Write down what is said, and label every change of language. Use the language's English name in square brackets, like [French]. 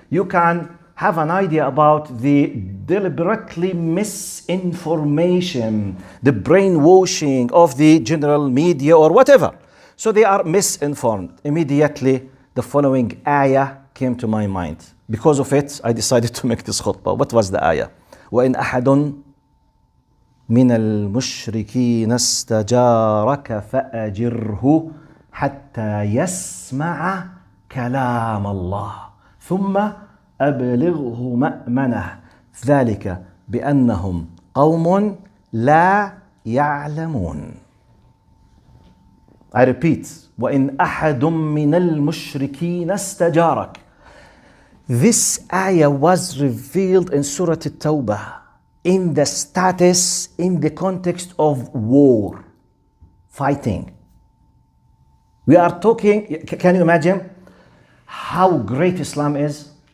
[English] You can have an idea about the deliberately misinformation, the brainwashing of the general media or whatever. So they are misinformed. Immediately, the following ayah came to my mind. Because of it, I decided to make this khutbah. What was the ayah? [Arabic] وَإِنْ أَحَدٌ مِنَ الْمُشْرِكِينَ اسْتَجَارَكَ فَأَجِرْهُ حتى يسمع كلام الله ثم أبلغه مأمنه ذلك بأنهم قوم لا يعلمون. [English] I repeat, [Arabic] وإن أحد من المشركين استجارك. [English] This ayah was revealed in Surah At-Tawbah in the status, in the context of war, fighting. We are talking, can you imagine how great Islam is?